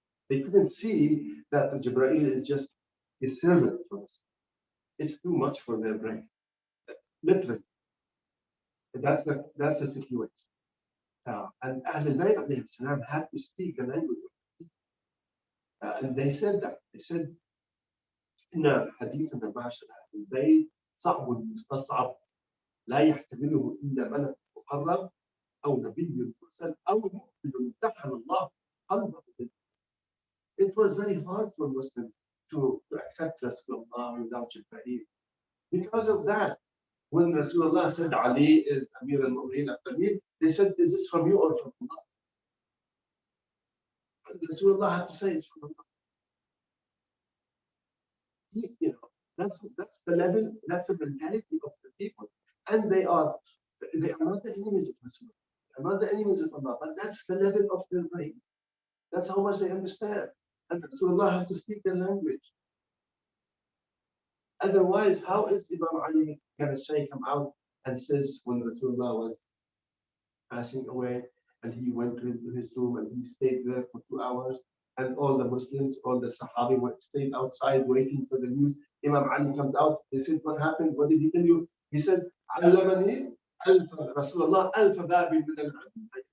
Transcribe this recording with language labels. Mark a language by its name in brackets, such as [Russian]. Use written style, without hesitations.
[English] They couldn't see that the Jibreel is just a servant for us. It's too much for their brain. Literally. That's the situation. And Ahlul Bayt alayhi salam had to speak the language. And they said that. They said, [Arabic] إن حديثنا معشر أهل البيت صعب مستصعب لا يحتمله إلا ملك مقرب أو نبي مرسل أو مؤمن امتحن الله قلبه. [English] It was very hard for Muslims to accept Rasulullah without Jibreel. Because of that, when Rasulullah said Ali is Amir al-Mu'mineen after me, they said, is this from you or from Allah? And Rasulullah had to say it's from Allah. That's the level, that's the mentality of the people. And they are not the enemies of Rasulullah. They are not the enemies of Allah, but that's the level of their brain. That's how much they understand. And Rasulullah has to speak their language. Otherwise, how is Imam Ali going to say, come out and says when Rasulullah was passing away and he went into his room and he stayed there for 2 hours and all the Muslims, all the Sahabi stayed outside waiting for the news. Imam Ali comes out. They said, what happened? What did he tell you? He said, [Arabic] علمني Rasulullah ألف باب من العلم.